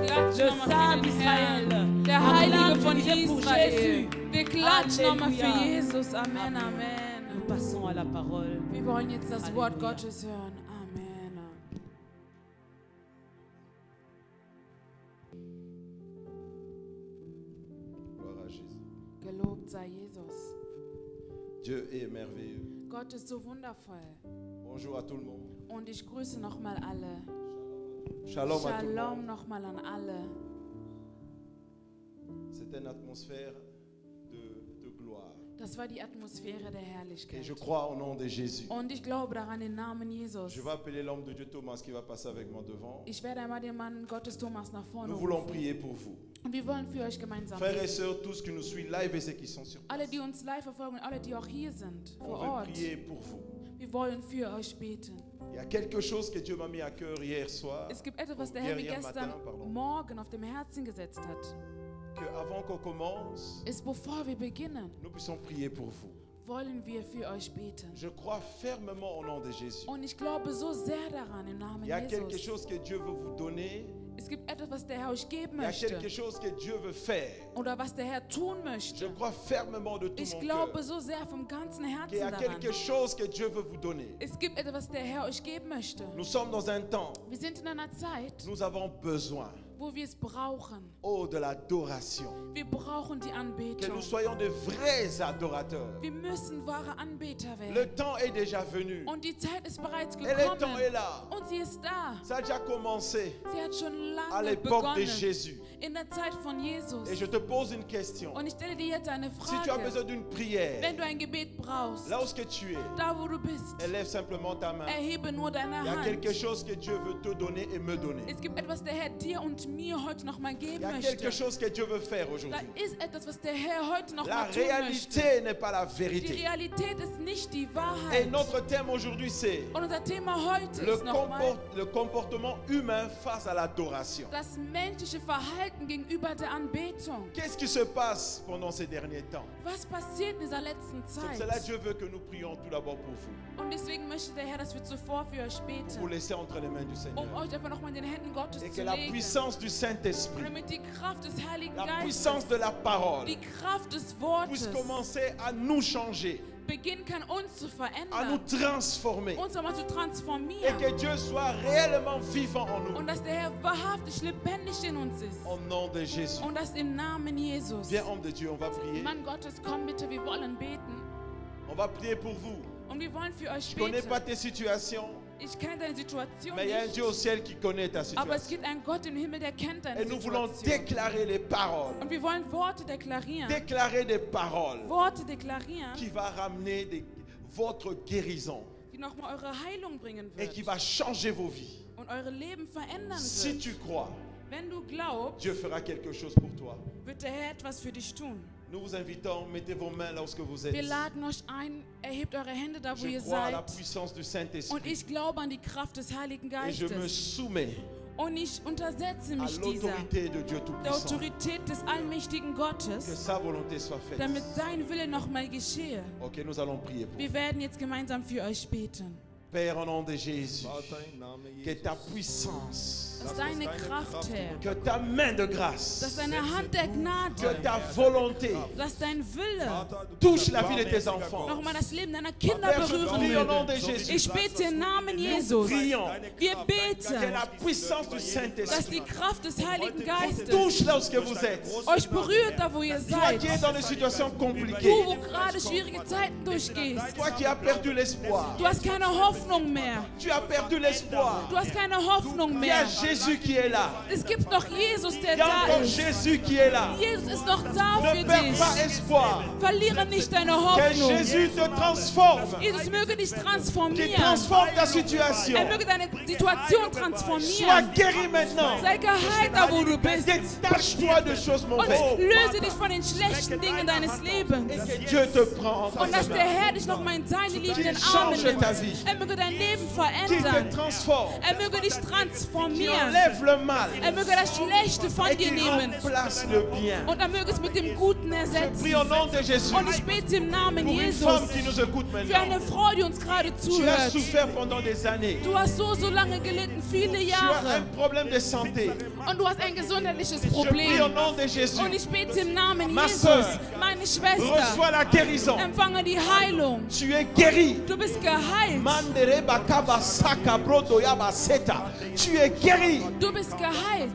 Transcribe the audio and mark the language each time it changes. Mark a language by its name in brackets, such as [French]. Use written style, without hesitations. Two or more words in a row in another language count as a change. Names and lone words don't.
[French] Le Saint d'Israël. [German] Der Heilige von [French] Pour [German] Israel. [French] Jésus. [German] Wir klatschen nochmal für [French] Alléluia. [German] Jesus. Amen, Amen. [French] Nous passons à la parole. [German] Wir wollen jetzt das Wort Halleluja. Gottes hören. Amen. [French] Gloire à Jésus. [German] Gelobt sei Jesus. [French] Dieu est merveilleux. [German] Gott ist so wundervoll. [French] Bonjour à tout le monde. [German] Und ich grüße nochmal alle. [French] Shalom à tout le [German] Shalom [French] monde. [German] nochmal an alle. [French] C'est une atmosphère de gloire. [German] Das war die Atmosphäre der [French] Et [German] Herrlichkeit. [French] je crois au nom de Jésus. [German] Und ich glaube daran im Namen Jesus. [French] Je vais appeler l'homme de Dieu Thomas qui va passer avec moi devant. [German] Ich werde einmal den Mann Gottes Thomas nach vorne [French] Nous voulons [German] rufen. [French] prier pour vous. [German] Und wir wollen für euch gemeinsam [French] Frères et [German] beten. [French] sœurs, tous qui nous suivent live et ceux qui sont sur [German] Alle, [French] place, [German] die uns live verfolgen und alle, die auch hier sind, [French] on [German] vor [French] veut [German] Ort. [French] prier pour vous. [German] Wir wollen für euch beten. [French] Il y a quelque chose que Dieu m'a mis à cœur hier soir, [German] Es gibt etwas, was der Herr mir [French] hier [German] gestern [French] matin, pardon, [German] Morgen auf dem Herzen gesetzt hat. [French] que avant qu'on commence, [German] Ist, bevor wir beginnen, [French] nous puissions prier pour vous. [German] wollen wir für euch beten. [French] Je crois fermement au nom de Jésus. [German] Und ich glaube so sehr daran im Namen [French] Il y a quelque [German] Jesus. [French] chose que Dieu veut vous donner. [German] Es gibt etwas, was der Herr euch geben [French] Il y a [German] möchte. [French] quelque chose que Dieu veut faire. [German] Oder was der Herr tun [French] Je [German] möchte. [French] crois fermement de tout [German] Ich [French] mon [German] glaube [French] cœur [German] so sehr vom ganzen [French] qu'il y a [German] Herzen daran. [French] quelque chose que Dieu veut vous donner. [German] Es gibt etwas, was der Herr euch geben möchte. [French] Nous sommes dans un temps, [German] Wir sind in einer Zeit, [French] nous avons besoin, [German] wo wir es brauchen. [French] oh, de l'adoration. [German] Wir brauchen die [French] Que [German] Anbetung. [French] nous soyons de vrais adorateurs. [German] Wir müssen wahre Anbeter [French] Le [German] werden. [French] temps est déjà venu. [German] Und die Zeit ist bereits [French] Et le temps [German] gekommen. [French] est là. [German] Und sie ist da. [French] Ça a déjà commencé [German] Sie hat schon [French] à [German] lange [French] l'époque de [German] begonnen. [French] Jésus. [German] In der Zeit von Jesus. [French] Et je te pose une question. [German] Und ich stelle dir jetzt eine [French] Si tu as [German] Frage. [French] besoin d'une prière, [German] Wenn du ein Gebet brauchst, [French] là où tu es, [German] da wo du bist, [French] élève simplement ta main. [German] erhebe nur deine [French] Il y a quelque [German] Hand. [French] chose que Dieu veut te donner et me donner. [German] Es gibt etwas, der Herr dir und mir heute noch mal [French] Il [German] geben [French] y a quelque [German] möchte. [French] chose que Dieu veut faire [German] Da [French] aujourd'hui. [German] ist etwas, was der Herr heute noch [French] La [German] mal tun möchte. [French] réalité n'est pas la [German] Die [French] vérité. [German] Realität ist nicht die [French] Et [German] Wahrheit. [French] notre thème aujourd'hui, c'est [German] Und unser Thema heute [French] le, [German] ist nochmal [French] le comportement humain face à l'adoration. [German] das menschliche Verhalten gegenüber der Anbetung. [French] Qu'est-ce qui se passe pendant ces derniers temps? [German] Was passiert in dieser letzten [French] C'est pour cela que [German] Zeit? [French] Dieu veut que nous prions tout d'abord pour vous. [German] Und deswegen möchte der Herr, dass wir zuvor für euch [French] Vous [German] beten, [French] laisser entre les mains du Seigneur. [German] euch einfach nochmal in den Händen Gottes [French] Et [German] zu [French] que la [German] legen. [French] puissance du [German] Und [French] Saint-Esprit, [German] damit die Kraft des Heiligen [French] la [German] Geistes, [French] puissance de la parole, [German] die Kraft des [French] puisse [German] Wortes [French] commencer à nous changer, [German] beginnen kann, uns zu [French] à nous [German] verändern, [French] transformer. [German] uns nochmal zu [French] Et [German] transformieren. [French] que Dieu soit réellement vivant en nous. [German] Und dass der Herr wahrhaftig lebendig in uns ist. [French] Au nom de Jésus. [German] Und das im Namen Jesus. [French] Viens, homme de Dieu, on va prier. [German] Mann Gottes, komm bitte, wir wollen beten. [French] On va prier pour vous. [German] Und wir wollen für euch [French] Je ne connais pas [German] beten. [French] tes situations, [German] Ich kenne deine Situation [French] mais il y a un [German] nicht. [French] Dieu au ciel qui connaît ta [German] Aber es [French] situation. [German] gibt einen Gott im Himmel, der kennt deine [French] Et nous voulons [German] Situation. [French] déclarer les paroles. [German] Und wir wollen Worte deklarieren. [French] Déclarer des paroles [German] Worte deklarieren, [French] qui va ramener votre guérison [German] die nochmal eure Heilung bringen [French] et qui [German] wird. [French] va changer vos vies. [German] Und eure Leben verändern [French] Si [German] wird. [French] tu crois, [German] Wenn du glaubst, [French] Dieu fera quelque chose pour toi. [German] wird der Herr etwas für dich tun. [French] Nous vous invitons, mettez vos mains là où vous êtes. [German] Wir laden euch ein, erhebt eure Hände da, wo [French] Je [German] ihr [French] crois à la [German] seid. [French] puissance du [German] Und [French] Saint-Esprit [German] ich glaube an die Kraft des Heiligen [French] et je me [German] Geistes. [French] soumets [German] Und ich untersetze [French] à [German] mich dieser, [French] l'autorité de Dieu [German] der [French] Tout-Puissant. [German] Autorität des allmächtigen [French] Que [German] Gottes, [French] sa volonté soit faite. [German] damit sein Wille nochmal geschehe. [French] Ok, nous allons prier pour [German] Wir werden jetzt gemeinsam für euch beten. [French] Père, au nom de Jésus, [German] Vater, im Namen [French] que [German] Jesus, [French] ta puissance, [German] Dass deine Kraft, Herr, [French] que ta main de grâce, [German] dass deine Hand der [French] que [German] Gnade, [French] ta volonté [German] dass dein Wille Vater, du [French] touche [German] bist [French] la [German] ein [French] vie de tes [German] barmherziger [French] enfants. [German] Gott. nochmal das Leben deiner Kinder [French] Père, je [German] berühren [French] prie au nom [German] möge. [French] de Jésus [German] Ich bete im Namen Jesus, [French] prions [German] wir [French] que [German] beten, [French] la puissance du [German] dass [French] Saint-Esprit [German] die Kraft des Heiligen Geistes [French] touche là où vous êtes. [German] euch berührt, da wo ihr [French] Toi [German] seid. [French] qui es dans des situations [German] Du, [French] compliquées, [German] wo gerade schwierige Zeiten durchgehst. [French] toi qui as perdu l'espoir, [German] Du hast keine Hoffnung mehr. [French] tu as perdu l'espoir. [German] Du hast keine Hoffnung [French] Il y a [German] mehr. [French] Jésus qui est là. [German] Es gibt noch Jesus, der [French] Il y a [German] da [French] encore [German] ist. [French] Jésus qui est là. [German] Jesus ist noch da [French] Ne [German] für [French] perds pas [German] dich. [French] espoir. [German] Verliere nicht deine [French] Que [German] Hoffnung. [French] Jésus te transforme. [German] Jesus möge dich [French] Qu'il [German] transformieren. [French] transforme ta situation. [German] Er möge deine Situation [French] Sois [German] transformieren. [French] guéri maintenant. [German] Sei geheilt, da wo du bist. [French] Détache-toi de choses [German] Und [French] mauvaises. [German] löse dich von den schlechten Dingen deines Lebens. [French] Et que Dieu te prend [German] Und [French] entre [German] dass [French] ses [German] der [French] mains. [German] Herr dich nochmal in seine liebenden [French] Qu'il [German] Arme [French] change [German] nimmt. [French] ta vie. [German] Er möge dein Leben [French] Qu'il te [German] verändern. [French] transforme. [German] Er möge dich [French] Qu'il [German] transformieren. [French] enlève le mal. [German] Er möge das Schlechte von [French] Et [German] dir [French] qu'il [German] nehmen. [French] remplace le bien. [German] Und er möge es mit dem Guten [French] Je [German] ersetzen. [French] prie au nom de Jésus. [German] Und ich bete im Namen [French] Pour une [German] Jesus [French] femme qui nous écoute [German] für [French] maintenant. [German] eine Frau, die uns gerade [French] Tu as [German] zuhört. [French] souffert pendant des années. [German] Du hast so lange gelitten, viele [French] Tu as un [German] Jahre. [French] problème de santé. [German] Und du hast ein gesundheitliches [French] Je prie au [German] Problem. [French] nom de Jésus. [German] Und ich bete im Namen [French] Ma [German] Jesus, [French] sœur, [German] meine Schwester, [French] Reçois la guérison. [German] empfange die Heilung. [French] Tu es guéri. [German] Du bist geheilt. Mandere bakaba saka brodo yaba seta. [French] Tu es guéri. [German] Du bist geheilt.